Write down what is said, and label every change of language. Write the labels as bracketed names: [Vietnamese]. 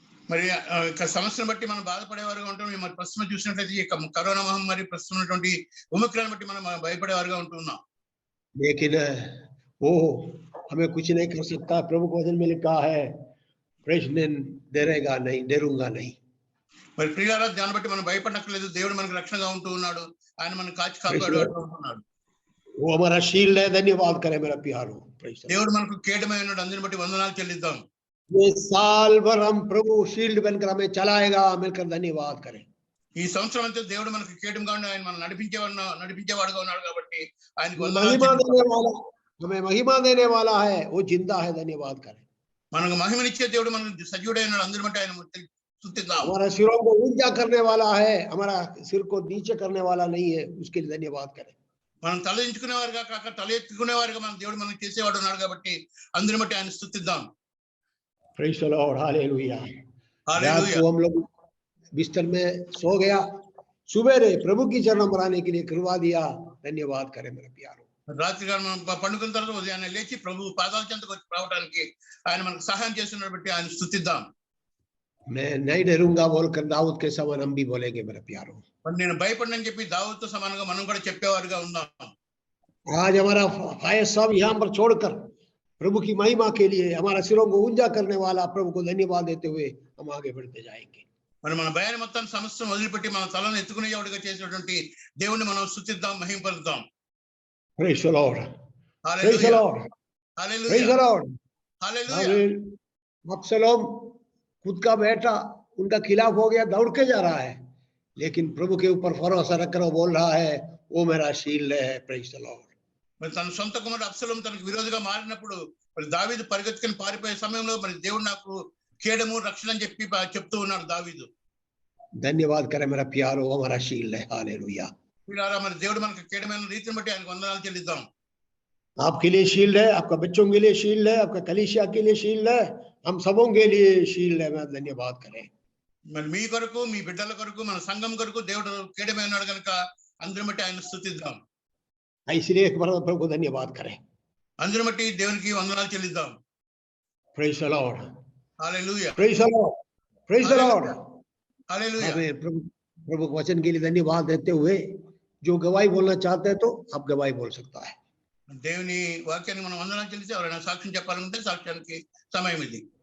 [Telugu] మరి సమస్యను బట్టి మనం బాధపడేవారుగా ఉంటాం. మరి ప్రస్తుతం చూసినట్లయితే ఈ కరోనా మహమ్మారి ప్రస్తుతం ఉన్నటువంటి ఒమిక్రాన్ బట్టి మనం భయపడేవారుగా ఉంటున్నాం. [Hindi] लेकिन वो हमें कुछ नहीं कर सकता। प्रभु को वचन में लिखा है, प्रश्न डरेगा नहीं, डरूंगा नहीं। [Telugu] మరి ప్రియులారా, దాన్ని బట్టి మనం భయపడనక్కర్లేదు. దేవుడు మనకు రక్షణగా ఉంటూ ఉన్నాడు, ఆయన మనం కాచి కాపాడుతూ ఉన్నాడు. [Hindi] वो हमारा शील्ड है, धन्यवाद करें मेरा प्यारो। [Telugu] దేవుడు మనకు కేడమై ఉన్నాడు, అందుని బట్టి వందనాలు చెల్లిద్దాం. [Hindi] ये साल भर हम प्रभु शील्ड बनकर हमें चलाएगा, मिलकर धन्यवाद करें। [Telugu] ఈ సంవత్సరం అంతా దేవుడు మనకు కేడముగా ఉండి ఆయన మనం నడిపించేవాడుగా ఉన్నాడు కాబట్టి ఆయనకు [Hindi] महिमा देने वाला, हमें महिमा देने वाला है, वो जिंदा है, धन्यवाद करें। [Telugu] మనకు మహిమనిచ్చే దేవుడు మనకు సజీవుడై ఉన్నాడు, అందుని బట్టి ఆయన స్తుతిద్దాం. [Hindi] हमारा सिरों को ऊंचा करने वाला है, हमारा सिर को नीचे करने वाला नहीं है, उसके लिए धन्यवाद करें। [Telugu] మనం తల దించుకునేవారుగా కాక తల ఎత్తుకునేవారుగా మన దేవుడు మనకి చేసేవాడు ఉన్నాడు కాబట్టి అందరిని బట్టి ఆయన స్తుతిద్దాం. [English] Praise the Lord. Hallelujah. [Hindi] रात [Telugu] హల్లెలూయా. [Hindi] को हम लोग बिस्तर में सो गया, सुबेरे प्रभु की चरण पर आने के लिए करवा दिया। धन्यवाद करें मेरे प्यारो। [Telugu] రాత్రిగా మనం పండుకున్న తర్వాత ఉదయాన్నే లేచి ప్రభు పాదాల చెంతకు వచ్చి రావడానికి ఆయన మనకు సహాయం చేస్తున్న బట్టి ఆయన స్తుతిద్దాం. [Hindi] मैं नहीं डरूंगा बोलकर दाऊद के समान हम भी बोलेंगे मेरे प्यारो। [Telugu] మరి నేను భయపడనని చెప్పి దావీదుతో సమానంగా మనం కూడా చెప్పేవారుగా ఉందాం. [Hindi] आज हमारा फायर साहब यहाँ पर छोड़कर प्रभु की महिमा के लिए हमारा सिरों को ऊंचा करने वाला प्रभु को धन्यवाद देते हुए हम आगे बढ़ते जाएंगे। [Telugu] మరి మన భయాన్ని మొత్తాన్ని సమస్తం వదిలిపెట్టి మన తలను ఎత్తుకునేవాడిగా చేసినటువంటి దేవుణ్ణి మనం స్తుతిద్దాం, మహిమపరుద్దాం. [English] Praise the Lord. Praise the Lord. Praise [Telugu] hallelujah. [English] the Lord. [Telugu] హల్లెలూయా. [Hindi] अब्सलोम खुद का बेटा उनका खिलाफ हो गया, दौड़ के जा रहा है, लेकिन प्रभु के ऊपर भरोसा रखकर वो बोल रहा है वो मेरा शील्ड है। [English] Praise the Lord. [Telugu] మరి తన సొంత కుమారుడు అబ్సలోము తనకు విరోధిగా మారినప్పుడు మరి దావీదు పరిగెత్తుకుని పారిపోయే సమయంలో మరి దేవుడు నాకు కేడము రక్షణ అని చెప్పి చెప్తూ ఉన్నాడు దావీదు. [Hindi] धन्यवाद करें मेरा प्यारो, हमारा शील्ड है। हालेलुया। [Telugu] వీళ్ళారా మరి దేవుడు మనకు కేడమైన రీతిని బట్టి ఆయనకు వందనాలు చెల్లిద్దాం. [Hindi] आपके लिए शील्ड है, आपका बच्चों के लिए शील्ड है, आपका कलीसिया के लिए शील्ड है, हम सबों के लिए शील्ड है। मैं धन्यवाद करें। [Telugu] మరి మీ కొరకు మీ బిడ్డల కొరకు మన సంఘం కొరకు దేవుడు కేడమే ఉన్నాడు కనుక అందరి బట్టి ఆయన స్తుతిద్దాం. [Hindi] इसलिए एक बार प्रभु को धन्यवाद करें। [Telugu] అందరి బట్టి దేవునికి వందనాలు చెల్లిద్దాం. [English] Praise the Lord. [Telugu] Hallelujah. [English] Praise the Lord. Praise the Lord. [Telugu] హల్లెలూయా. [Hindi] हमें प्रभु के वचन के लिए धन्यवाद देते हुए जो गवाही बोलना चाहते हैं तो अब गवाही बोल सकता है। [Telugu] దేవుని వాక్యానికి మనం వందనాలు చెల్లిస్తే ఎవరైనా సాక్ష్యం చెప్పాలంటే సాక్ష్యానికి సమయం ఇది.